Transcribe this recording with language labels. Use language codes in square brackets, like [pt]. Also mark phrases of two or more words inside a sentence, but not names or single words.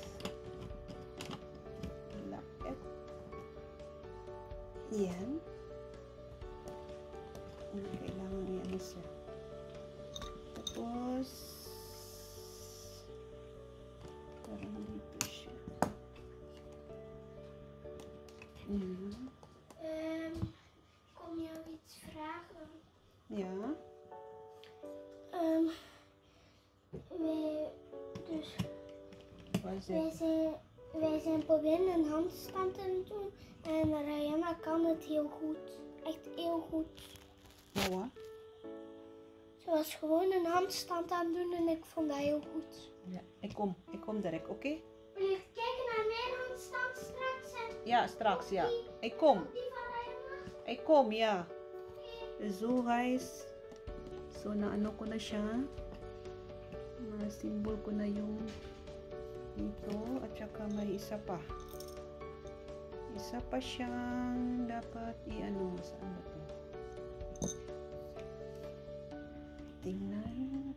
[tl] Yan. Kailangan i-ano siya. Tapos parang dito siya. [nl] Kom jou iets vragen? Ja. Wij zijn proberen een handstand te doen en Rayana kan het heel goed. Echt heel goed. Nou, Ze was gewoon een handstand aan het doen en ik vond dat heel goed. ja, ik kom direct, oké? Wil je kijken naar mijn handstand straks? Ja, straks, ja. Ik kom. Die van Rayana? Ik kom, ja. [en] So guys, [tl] so naano ko na siya. Na-symbol ko na yung dito at saka may isa pa. Isa pa siyang dapat i-ano. Saan ba to? Tingnan.